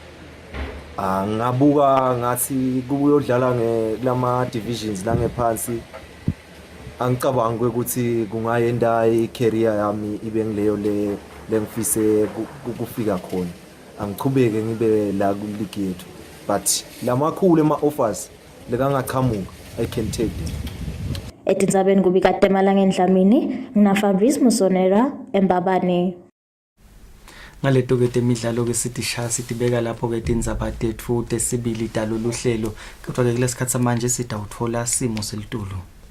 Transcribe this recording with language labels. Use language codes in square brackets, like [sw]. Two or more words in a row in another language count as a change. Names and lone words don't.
[ss] Ngabuka ngathi kubuyodlala kulama divisions langephansi. Angicabanga ukuthi kungayenda i-career yami ibe ngileyo lengifise ukufika khona. Angichubeke ngibe la ku-league yethu. But lamakhulu ema-offers lekangaqhamuka [en] I can take it. [ss] Etindzabeni kubika Temalangeni Dlamini ngina Fabrice Musonera eMbabane. Ngaleto-ke temidlalo ke sithi sha sitibeka lapho-ke tindzaba tetfu tesibili dalo luhlelo, kodwa-ke kulesikhathi samanje sidawutfola simo selitulu.